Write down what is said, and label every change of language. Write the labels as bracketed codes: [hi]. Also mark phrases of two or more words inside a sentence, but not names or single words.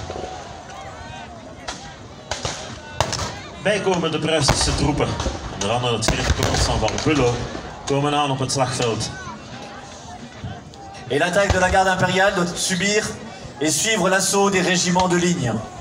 [nl] Bijkomende Pruisische troepen, onder andere het 4e korps van Bullo, komen aan op het slagveld. [fr] Et l'attaque de la garde impériale doit subir et suivre l'assaut des régiments de ligne.